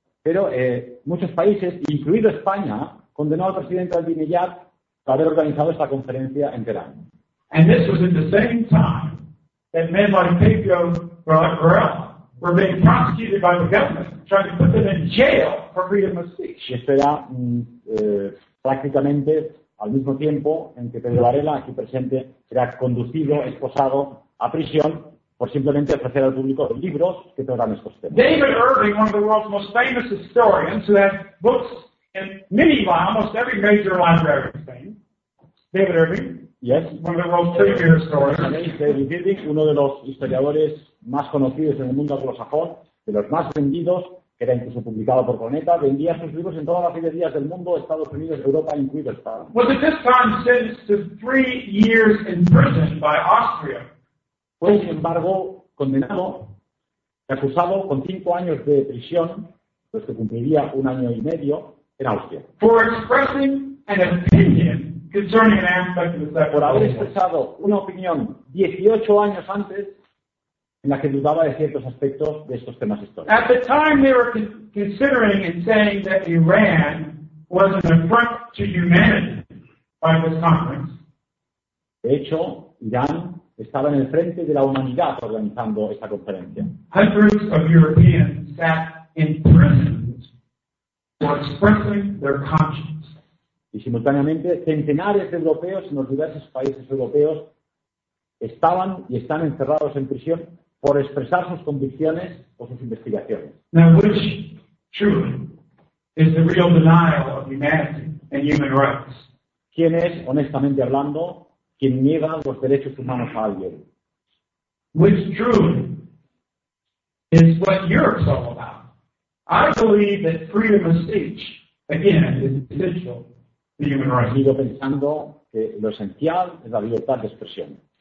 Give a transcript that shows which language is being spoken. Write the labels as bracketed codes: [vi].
[es] Pero muchos países, incluido España, condenó al presidente Ahmadinejad por haber organizado esta conferencia en Teherán. [en] And this was at the same time that men like Pedro Borrell were being prosecuted by the government, trying to put them in jail for freedom of speech. [es] Esto era prácticamente al mismo tiempo en que Pedro Varela, aquí presente, era conducido, esposado a prisión por simplemente ofrecer al público libros que tratan estos temas. [en] David Irving, one of the world's most famous historians, who has books in many almost every major library in Spain. David Irving. Yes. One of the world's premier historians. [es] David Irving, uno de los historiadores más conocidos en el mundo anglosajón, de los más vendidos, que era incluso publicado por Planeta, vendía sus libros en todas las librerías del mundo, Estados Unidos, Europa, incluido España. [en] Was at this time sentenced to 3 years in prison by Austria. [es] Fue, sin embargo, condenado y acusado con 5 años de prisión, pues que cumpliría 1 año y medio, en Austria. [en] For expressing an opinion concerning an aspect of the Second [es] Por haber expresado una opinión 18 años antes, en la que dudaba de ciertos aspectos de estos temas históricos. [en] At the time they were considering and saying that Iran was an affront to humanity by this conference. [es] De hecho, Irán estaba en el frente de la humanidad organizando esta conferencia. [en] Hundreds of Europeans sat in prisons for expressing their conscience. [es] Y simultáneamente, centenares de europeos en los diversos países europeos estaban y están encerrados en prisión por expresar sus convicciones o sus investigaciones. [en] Now, which truly is the real denial of humanity and human rights? [es] ¿Quién es, honestamente hablando, quien niega los derechos humanos a alguien? [en] Which truly is what Europe's all about? I believe that freedom of speech, again, is essential to human rights. [es] Sigo pensando que lo esencial es la libertad de expresión.